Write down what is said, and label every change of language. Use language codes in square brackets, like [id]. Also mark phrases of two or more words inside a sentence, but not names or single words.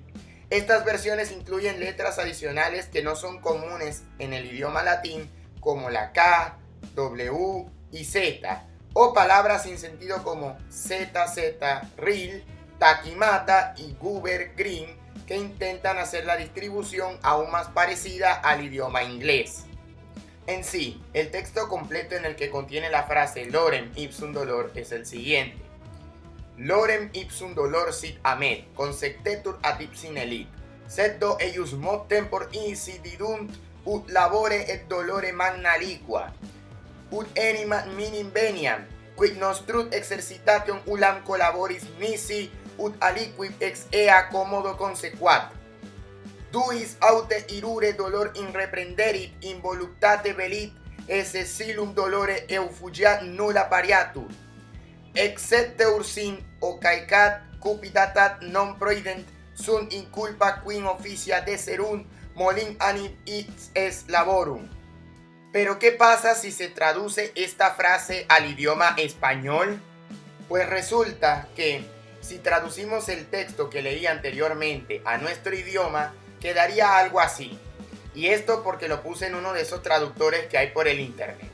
[es] Estas versiones incluyen letras adicionales que no son comunes en el idioma latín, como la K, W y Z, o palabras sin sentido como ZZ, ril, taquimata y guber green, que intentan hacer la distribución aún más parecida al idioma inglés. En sí, el texto completo en el que contiene la frase [la] Lorem ipsum dolor [es] es el siguiente. [la] Lorem ipsum dolor sit amet, consectetur adipsi nelit, sed do eius mod tempor insididunt, ut labore et dolore magna liqua, ut animat minim veniam, quid nostrut exercitation ulam collaboris nisi, ut aliquid ex ea commodo consequat. Duis aute irure dolor inreprenderit, involuctate velit, esse silum dolore eufugiat nulla pariatur. Excepte ursin o caecat cupitatat non proident sunt inculpa quin officia deserunt molin anim its es laborum. [es] Pero ¿qué pasa si se traduce esta frase al idioma español? Pues resulta que si traducimos el texto que leí anteriormente a nuestro idioma, quedaría algo así. Y esto porque lo puse en uno de esos traductores que hay por el internet.